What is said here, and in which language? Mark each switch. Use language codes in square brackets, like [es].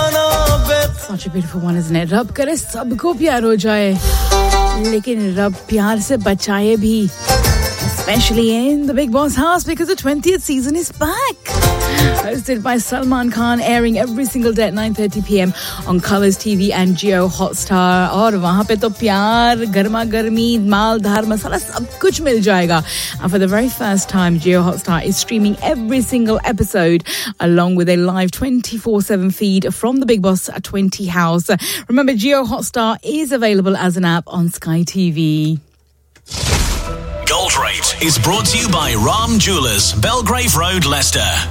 [en] such a beautiful one, isn't it? [hi] रब करे सबको प्यार हो जाए, लेकिन रब प्यार से बचाए भी। [en] Especially in the Big Boss house, because the 20th season is back. Hosted by Salman Khan, airing every single day at 9:30 PM on Colors TV and Jio Hotstar. [hi] और वहाँ पे तो प्यार, गरमा गरमी, माल धार मसाला सब कुछ मिल जाएगा। [en] And for the very first time, Jio Hotstar is streaming every single episode along with a live 24/7 feed from the Big Boss 20 house. Remember, Jio Hotstar is available as an app on Sky TV. Gold Rate is brought to you by Ram Jewelers, Belgrave Road, Leicester.